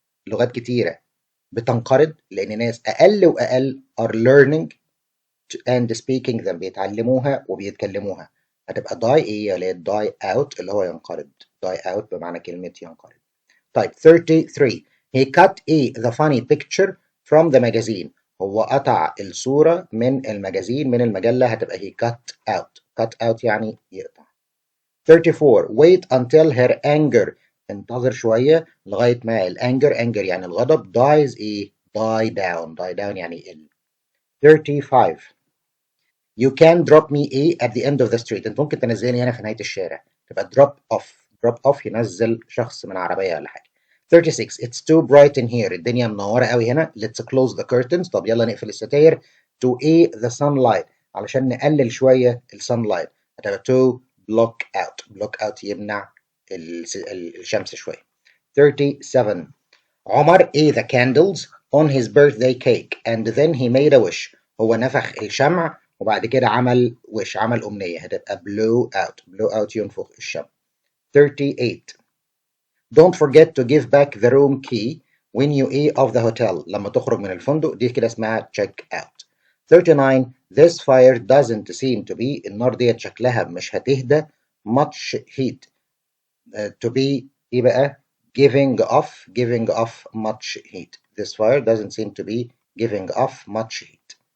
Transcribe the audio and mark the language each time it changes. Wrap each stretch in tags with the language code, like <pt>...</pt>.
<ar>لغات كتيرة بتنقرض لأن ناس أقل وأقل</ar> <en>are learning and speaking them</en> <ar>بيتعلموها وبيتكلموها. هتبقى die اللي هي</ar> <en>die out</en> <ar>اللي هو ينقرض. die out بمعنى كلمة ينقرض. طيب 33.</ar> <en>He cut the funny picture from the magazine.</en> <ar>هو قطع الصورة من المجازين من المجلة. هتبقى</ar> <en>he cut out</en> <ar>يعني يقطع.</ar> <en>34. Wait until her anger.</en> <ar>انتظر شوية لغاية ما anger يعني الغضب</ar> <en>dies die down</en> <ar>يعني يقل.</ar> <en>35. You can drop me at the end of the street.</en> <ar>انت ممكن تنزلني هنا في نهاية الشارع. تبقى</ar> <en>drop off</en> <ar>ينزل شخص من عربية ولا حاجة.</ar> <en>36. It's too bright in here.</en> <ar>الدنيا منورة قوي هنا.</ar> <en>Let's close the curtains.</en> <ar>طب يلا نقفل الستاير. To the sunlight علشان نقلل شوية sunlight. هتبقى</ar> <en>to block out</en> <ar>يمنع الشمس شوية.</ar> <en>37. عمر the candles on his birthday cake and then he made a wish.</en> <ar>هو نفخ الشمع وبعد كده عمل أمنية. هتبقى</ar> <en>blow out</en> <ar>ينفخ الشمع.</ar> <en>38. Don't forget to give back the room key when you off the hotel.</en> <ar>لما تخرج من الفندق دي كده اسمها</ar> <en>check out. 39 this fire doesn't seem to be</en> <ar>النار ديت شكلها مش هتهدى</ar> <en>much heat to be</en> <ar>ايه بقى</ar> <en>giving off much heat this fire doesn't seem to be giving off much heat</en>